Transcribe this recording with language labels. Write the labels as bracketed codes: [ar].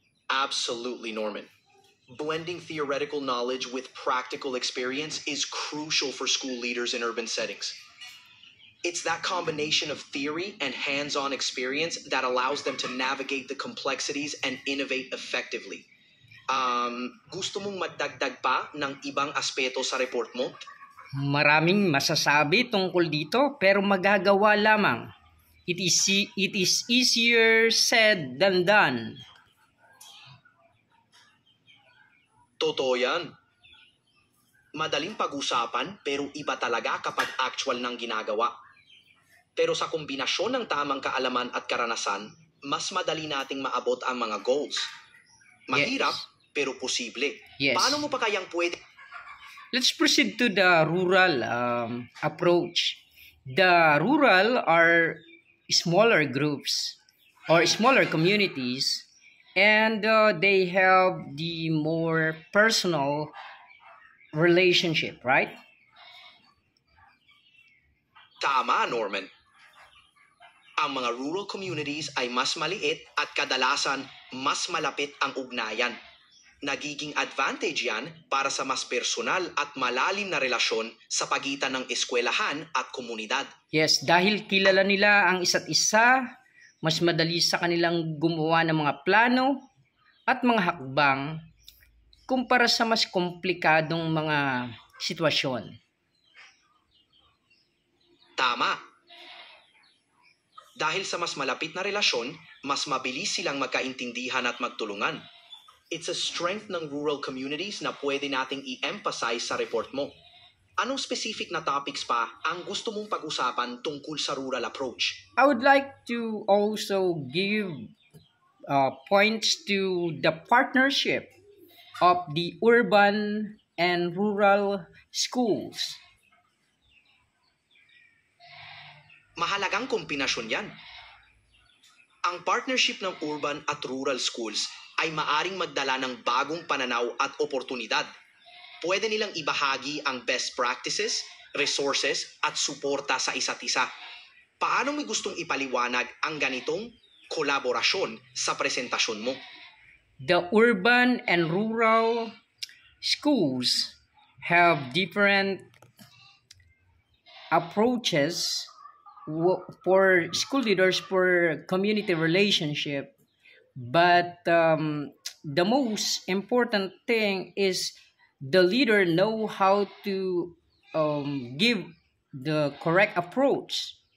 [en] Absolutely, Norman. Blending theoretical knowledge with practical experience is crucial for school leaders in urban settings. It's that combination of theory and hands on experience that allows them to navigate the complexities and innovate effectively. [tl] Gusto mong magdagdag pa ng ibang aspeto sa report mo? Maraming masasabi tungkol dito pero magagawa lamang. [en] It is easier said than done. [tl] Totoo yan. Madaling pag-usapan pero iba talaga kapag actual ng ginagawa. Pero sa kombinasyon ng tamang kaalaman at karanasan, mas madali nating maabot ang mga goals. Mahirap, [en] Yes. [tl] pero posible. [en] Yes. [tl] Paano mo pa kayang pwede? [en] Let's proceed to the rural approach. The rural are smaller groups or smaller communities, and they have the more personal relationship, right? [tl] Tama, Norman. Ang mga rural communities ay mas maliit at kadalasan mas malapit ang ugnayan. Nagiging advantage yan para sa mas personal at malalim na relasyon sa pagitan ng eskwelahan at komunidad. Yes, dahil kilala nila ang isa't isa, mas madali sa kanilang gumawa ng mga plano at mga hakbang kumpara sa mas komplikadong mga sitwasyon. Tama. Dahil sa mas malapit na relasyon, mas mabilis silang magkaintindihan at magtulungan. [en] It's a strength [tl] ng rural communities na pwede nating i-emphasize sa report mo. Anong specific na topics pa ang gusto mong pag-usapan tungkol sa rural approach? [en] I would like to also give points to the partnership of the urban and rural schools. [tl] Mahalagang kombinasyon yan. Ang partnership ng urban at rural schools ay maaring magdala ng bagong pananaw at oportunidad. Pwede nilang ibahagi ang best practices, resources at suporta sa isa't isa. Paano mo gustong ipaliwanag ang ganitong kolaborasyon sa presentasyon mo? [en] The urban and rural schools have different approaches for school leaders for community relationship, but the most important thing is the leader know how to give the correct approach.